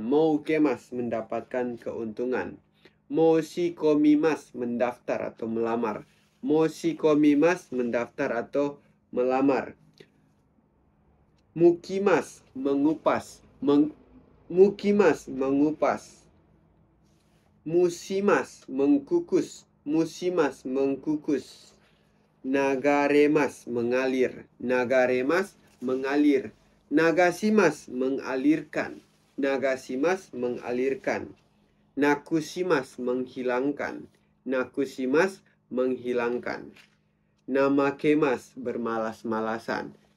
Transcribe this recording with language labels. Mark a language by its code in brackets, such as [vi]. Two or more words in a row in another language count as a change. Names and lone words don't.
[id] Moukemas, mendapatkan keuntungan. Moshikomimas, mendaftar atau melamar. Moshikomimas, mendaftar atau melamar. Mukimas, mengupas. Mukimas, mengupas. Musimas, mengkukus. Musimas, mengkukus. Nagaremas, mengalir. Nagaremas, mengalir. Nagasimas, mengalirkan. Nagasimas, mengalirkan. Nakusimas, menghilangkan. Nakusimas, menghilangkan. Namakemas, bermalas-malasan.